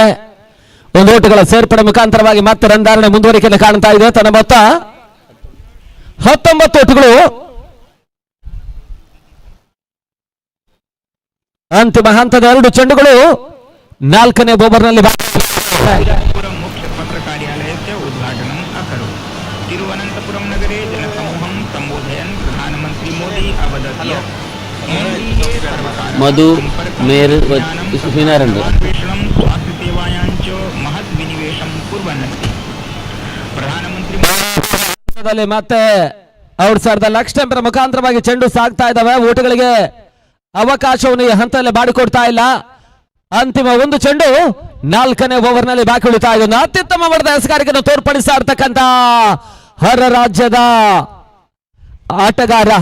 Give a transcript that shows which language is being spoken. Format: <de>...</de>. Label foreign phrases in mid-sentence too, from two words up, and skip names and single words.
<kn>ಒಂದು ಓಟಗಳ ಸೇರ್ಪಡೆ ಮುಖಾಂತರವಾಗಿ ಮತ್ತೆ ರನ್ ಧಾರಣೆ ಮುಂದುವರಿಕೆಯನ್ನು ಕಾಣ್ತಾ ಇದೆ. ತನ್ನ ಮೊತ್ತ 19 ಓಟಗಳು. ಅಂತಿಮ ಹಂತದ 2 ಚೆಂಡುಗಳು 4ನೇ ಓವರ್ನಲ್ಲಿ</kn> <sa>मुख्य पत्र कार्यालयस्य उद्घाटनम् अकरोत्. तिरुवनन्तपुरं नगरे जनसमूहं सम्बोधयन् प्रधानमन्त्री मोदी अवदत् यत् मधु मेयर विनारण्ड स्वास्थ्यसेवायां च महत् विनिवेशं कुर्वन् अस्ति. प्रधानमंत्री</sa> <kn>ಮತ್ತೆ</kn> <en>outside the leg stump</en> <kn>ಮುಖಾಂತರವಾಗಿ ಚೆಂಡು ಸಾಗ್ತಾ ಇದ್ದಾವೆ. ಓಟಗಳಿಗೆ ಅವಕಾಶವನ್ನು ಈ ಹಂತದಲ್ಲಿ ಮಾಡಿಕೊಡ್ತಾ ಇಲ್ಲ. ಅಂತಿಮ ಒಂದು ಚೆಂಡು 4ನೇ ಓವರ್ನಲ್ಲಿ ಬಾಕಿ ಉಳಿತಾ ಇದೆ. ಅತ್ಯುತ್ತಮ ಮಟ್ಟದ ಎಸೆಗಾರಿಕೆಯನ್ನು ತೋರ್ಪಡಿಸ್ತಾ ಇರ್ತಕ್ಕಂಥ ಹೊರ ರಾಜ್ಯದ ಆಟಗಾರ.</kn>